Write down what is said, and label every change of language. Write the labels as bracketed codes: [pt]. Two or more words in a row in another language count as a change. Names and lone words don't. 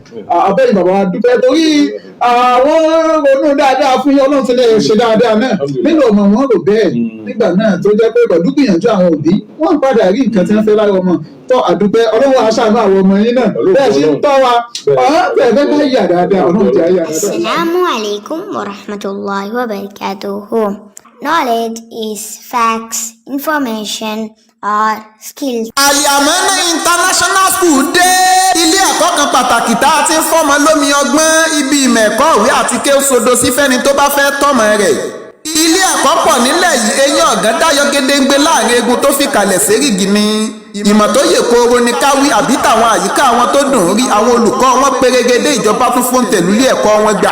[yo] Abẹ́yìn bàbá wa dúpẹ́ torí àwọn ronú dáadáa fún yín Ọlọ́run ti lè ṣe dáadáa náà. Nínú ọmọ wọn rò bẹ́ẹ̀ nígbà náà tó jẹ́ pé pẹ̀lú gbìyànjú àwọn òbí wọ́n padà rí nǹkan tí wọ́n fẹ́ lára ọmọ. Tọ́ àdúpẹ́ Ọlọ́run aṣáánú àwọn ọmọ yín náà. Bẹ́ẹ̀ ṣe ń tọ́ wa bẹ́ẹ̀ fẹ́ ká yà dáadáa Ọlọ́run ti ayà dáadáa. [ar] السلام عليكم ورحمة الله وبركاته. [en] Knowledge is facts, information, or skills. [yo] Al-Yamana International School dé ilé ẹ̀kọ́ kan pàtàkì tá a ti ń fọ́mọ lómi ọgbọ́n ibi ìmọ̀ ẹ̀kọ́ òwe àti kéwú sodo sí fẹ́ni tó bá fẹ́ tọ́mọ rẹ̀. ilé ẹ̀kọ́ pọ̀ nílẹ̀ yìí eyín ọ̀gán dáyọ̀ gédéǹgbé láàrin egun tó fi kalẹ̀ sérìgì ni. ìmọ̀ tó yè kooro ni káwí àbí tàwọn àyíká àwọn tó dùn rí àwọn olùkọ́ wọn pérégedé ìjọba tún fún tẹ̀lú ilé ẹ̀kọ́ wọn gbà.